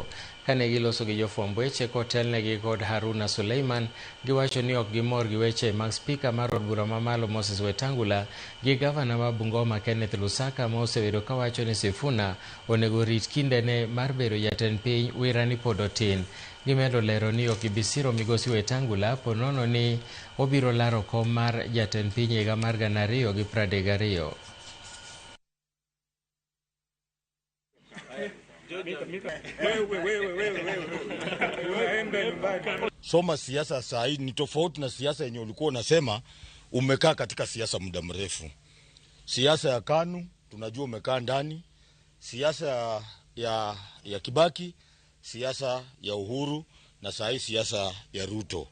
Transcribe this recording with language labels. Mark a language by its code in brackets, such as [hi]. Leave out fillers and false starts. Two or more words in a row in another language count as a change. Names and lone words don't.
[luo] Kane giloso gi jofwamb weche kotelnegi kod Haruna Suleiman, giwacho ni ok gimor gi weche mag spika mar od bura mamalo Moses Wetangula gi gavana ma Bungoma Kenneth Lusaka ma osebedo kawacho ni Sifuna onego rit kindene mar bedo jatend piny wirani pod otin. Gimedo lero ni ok gibisiro migosi Wetangula ponono ni obiro laro kom mar jatend piny higa mar 2032. [sw] Soma siasa saa hii ni tofauti na siasa yenye ulikuwa unasema umekaa katika siasa muda mrefu. Siasa ya KANU tunajua umekaa ndani, siasa ya Kibaki, siasa ya Uhuru na saa hii siasa ya Ruto.